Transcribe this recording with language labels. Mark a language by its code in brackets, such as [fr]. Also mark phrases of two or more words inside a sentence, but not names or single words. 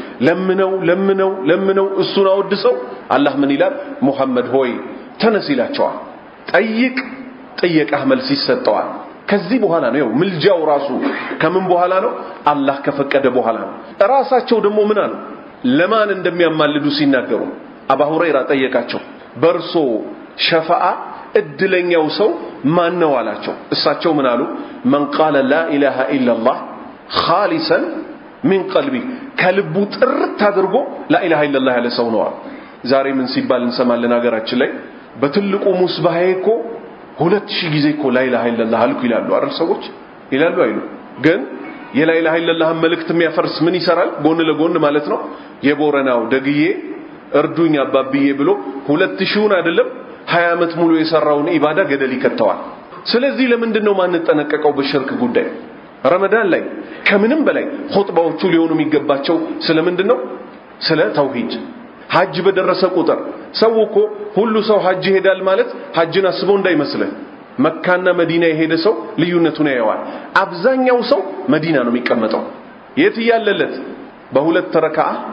[am] ለምነው እሱን አወድሰው አላህ ምን ይላል ሙሐመድ ሆይ ተነስ ይላቸዋል ጠይቅ ጥያቄህ መልስ ይሰጠዋል ከዚህ በኋላ ነው ምልጃው ራሱ ከምን በኋላ ነው አላህ ከፈቀደ በኋላ ነው ራሳቸው ደግሞ ምን አሉ ለማን እንደሚያማልዱ ሲናገሩ አባ ሁረይራ ጠየቃቸው በርሶ ሸፋዓ እድለኛው ሰው ማን ነው አላቸው እሳቸው ምን አሉ [ar] من قال لا اله الا الله خالصا من قلبي [am] ከልቡ ጥርት አድርጎ [ar] لا اله الا الله [am] ያለ ሰው ነው ዛሬ ምን ሲባል እንሰማለን ሀገራችን ላይ በትልቁ ሙስባህ እኮ 2000 ጊዜ እኮ [ar] لا اله الا الله [am] አልኩ ይላሉ አይደል ሰዎች ይላሉ አይሉ ግን የላ ኢላሃ ኢላላህ መልእክት የሚያፈርስ ምን ይሰራል ጎን ለጎን ማለት ነው የቦረናው ደግዬ እርዱኝ አባብዬ ብሎ 2000ውን አይደለም 20 ዓመት ሙሉ የሰራውን ኢባዳ ገደል ይከተዋል ስለዚህ ለምንድነው ማንጠነቀቀው በሽርክ ጉዳይ ረመዳን ላይ ከምንም በላይ ኹጥባዎቹ ሊሆኑ የሚገባቸው ስለምንድነው ስለ ተውሂድ ሐጅ በደረሰ ቁጥር ሰው እኮ ሁሉ ሰው ሐጅ ይሄዳል ማለት ሐጅን አስቦ እንዳይመስል መካና መዲና የሄደ ሰው ልዩነቱን ያየዋል አብዛኛው ሰው መዲና ነው የሚቀመጠው የት ያለለት በሁለት ረካዓ